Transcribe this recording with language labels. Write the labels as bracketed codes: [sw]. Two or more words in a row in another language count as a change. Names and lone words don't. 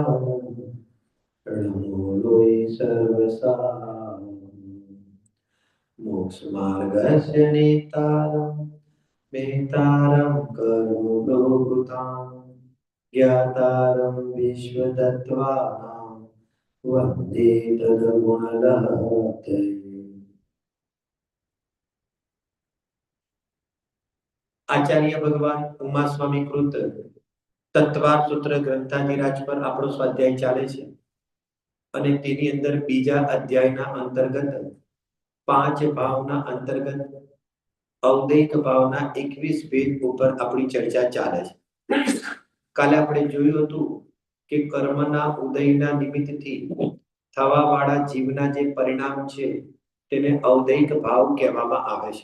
[sa] नमो लोये सर्वसार मोक्ष मार्गस्य नेतारं वेतारं करुणोकृतां ज्ञातारं विश्वतत्त्वानां वन्दे तद्गुणगणैः। [hi] आचार्य भगवान उमा स्वामी कृत तत्वार सूत्र ग्रंथाधिराज पर [gu] આપણો સ્વાધ્યાય ચાલે છે અને તેની અંદર બીજા અધ્યાયના અંતર્ગત પાંચ ભાવના અંતર્ગત અવદૈક ભાવના 21 ભેદ ઉપર આપણી ચર્ચા ચાલે છે। કાલે આપણે જોયું હતું કે કર્મના ઉદયના નિમિત્તથી થવાવાળા જીવના જે પરિણામ છે તેને અવદૈક ભાવ કહેવામાં આવે છે।